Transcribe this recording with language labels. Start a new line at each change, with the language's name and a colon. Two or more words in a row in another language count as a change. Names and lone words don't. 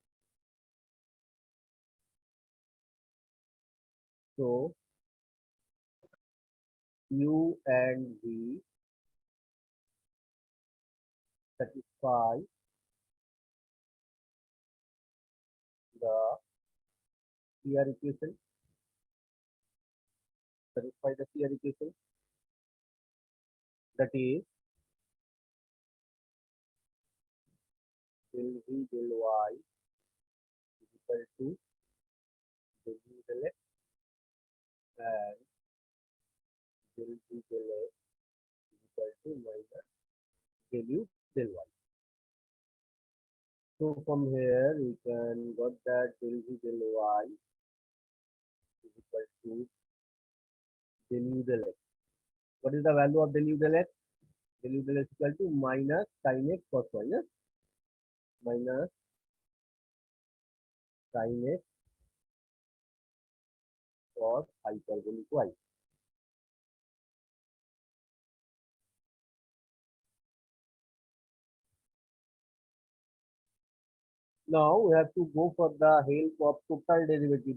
English: So u and v satisfy the CR equation. Satisfy the CR equation, that is del V del Y is equal to del U del X and del V del X is equal to minus del U del Y. So from here we can got that del V del Y is equal to del U del X. What is the value of del U del X? Del U del X is equal to minus sin X cos Y. Yes? Minus sin X cos hyperbolic Y. Now we have to go for the help of total derivative.